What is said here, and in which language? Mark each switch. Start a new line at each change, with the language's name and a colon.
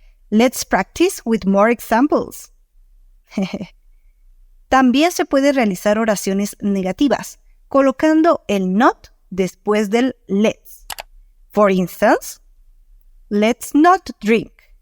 English: Let's practice with more examples.
Spanish: También se puede realizar oraciones negativas, colocando el not después del let's.
English: For instance, let's not drink.